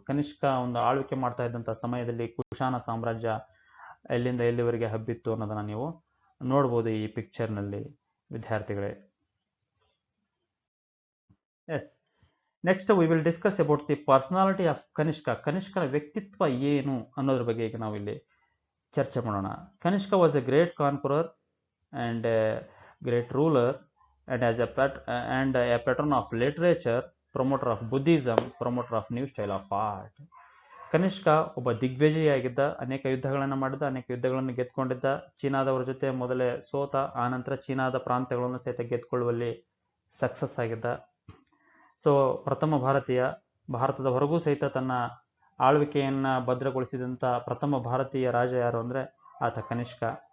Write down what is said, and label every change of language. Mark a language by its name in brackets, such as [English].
[Kannada] ಕನಿಷ್ಕ ಒಂದು ಆಳ್ವಿಕೆ ಮಾಡ್ತಾ ಇದ್ದಂಥ ಸಮಯದಲ್ಲಿ ಕುಶಾನ ಸಾಮ್ರಾಜ್ಯ ಎಲ್ಲಿಂದ ಎಲ್ಲಿವರೆಗೆ ಹಬ್ಬಿತ್ತು ಅನ್ನೋದನ್ನು ನೀವು ನೋಡ್ಬೋದು ಈ ಪಿಕ್ಚರ್ನಲ್ಲಿ ವಿದ್ಯಾರ್ಥಿಗಳೇ. [English] Yes, next we will discuss about the personality of Kanishka. [Kannada] ಕನಿಷ್ಕನ ವ್ಯಕ್ತಿತ್ವ ಏನು ಅನ್ನೋದ್ರ ಬಗ್ಗೆ ಈಗ ನಾವು ಇಲ್ಲಿ ಚರ್ಚೆ ಮಾಡೋಣ. [English] Kanishka was a great conqueror and a great ruler, and as a patron of literature, promoter of Buddhism, promoter of new style of art. [Kannada] Kanishka ಒಬ್ಬ ದಿಗ್ವಿಜಯಿಯಾಗಿದ್ದ, ಅನೇಕ ಯುದ್ಧಗಳನ್ನು ಮಾಡಿದ, ಅನೇಕ ಯುದ್ಧಗಳನ್ನು ಗೆದ್ದುಕೊಂಡಿದ್ದ, ಚೀನಾದವರ ಜೊತೆ ಮೊದಲೇ ಸೋತ, ಆನಂತರ ಚೀನಾದ ಪ್ರಾಂತ್ಯಗಳನ್ನು ಸಹಿತ ಗೆದ್ದುಕೊಳ್ಳುವಲ್ಲಿ ಸಕ್ಸಸ್ ಆಗಿದ್ದ. ಸೊ ಪ್ರಥಮ ಭಾರತದ ಹೊರಗೂ ಸಹಿತ ತನ್ನ ಆಳ್ವಿಕೆಯನ್ನು ಭದ್ರಗೊಳಿಸಿದಂಥ ಪ್ರಥಮ ಭಾರತೀಯ ರಾಜ ಯಾರು ಅಂದರೆ ಆತ ಕನಿಷ್ಕ.